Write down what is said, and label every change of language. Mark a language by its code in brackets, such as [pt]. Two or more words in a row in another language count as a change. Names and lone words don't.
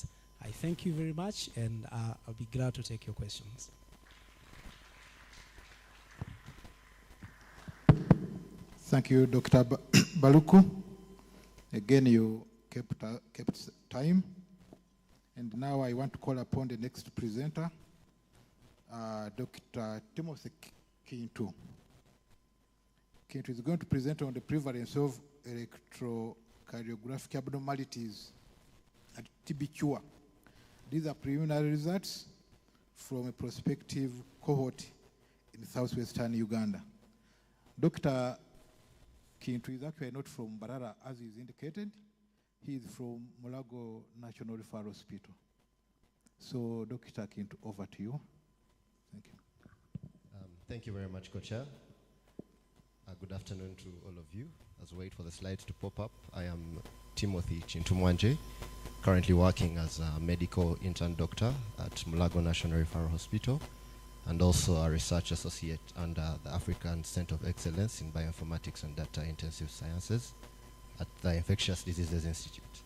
[en] I thank you very much, and I'll be glad to take your questions. Thank you, Dr. Baluku. Again, you kept time. And now I want to call upon the next presenter, Dr. Timothy Kintu. Kintu is going to present on the prevalence of electrocardiographic abnormalities at TB cure. These are preliminary results from a prospective cohort in southwestern Uganda. Dr. Kintu is actually not from Barara, as is indicated. He is from Mulago National Referral Hospital. So, Dr. Kintu, over to you. Thank you. Thank you very much, Co-Chair. Good afternoon to all of you. As we wait for the slides to pop up, I am Timothy Chintumwanje, currently working as a medical intern doctor at Mulago National Referral Hospital, and also a research associate under the African Center of Excellence in Bioinformatics and Data Intensive Sciences at the Infectious Diseases Institute.